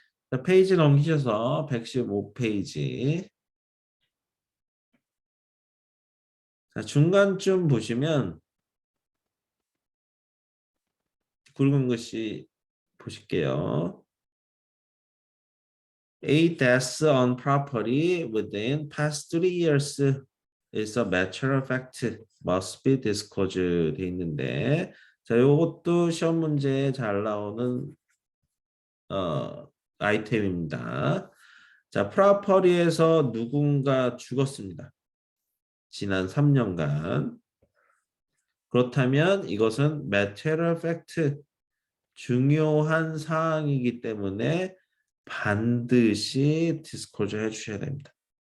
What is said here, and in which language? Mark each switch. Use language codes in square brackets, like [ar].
[ko] 자, 페이지 넘기셔서 115페이지. 자, 중간쯤 보시면 굵은 글씨 보실게요. [en] A death on property within past 3 years is a matter of fact must be disclosed [ko] 돼 있는데 자, 요것도 시험 문제에 잘 나오는 아이템입니다. 자, 프로퍼리에서 누군가 죽었습니다. 지난 3년간. 그렇다면 이것은 material fact, 중요한 사항이기 때문에 반드시 디스클로저 해주셔야 됩니다.